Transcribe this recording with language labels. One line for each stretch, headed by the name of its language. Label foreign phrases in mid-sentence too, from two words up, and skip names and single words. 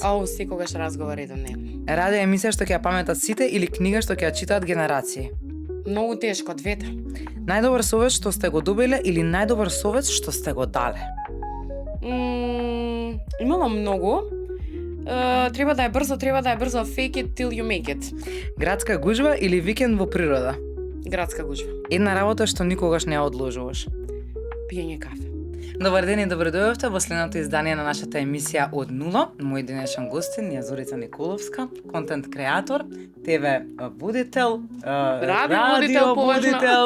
Macedonian: Секогаш разговор еден на еден. Радио емисија што ќе ја паметат сите или книга што ќе ја читаат генерации? Многу тешко, двете. Најдобар совет што сте го добиле или најдобар совет што сте го дале? Имало многу. Треба да е брзо,
English: fake it till you make it.
Macedonian: Градска гужва или викенд во природа? Градска гужва. Една работа што никогаш не ја одложуваш? Пиење кафе. Добар ден и добро дојдовте во следното издание на нашата емисија Од нула. Мој денешен гостин е Зорица Николовска, контент креатор, ТВ водител, радио водител.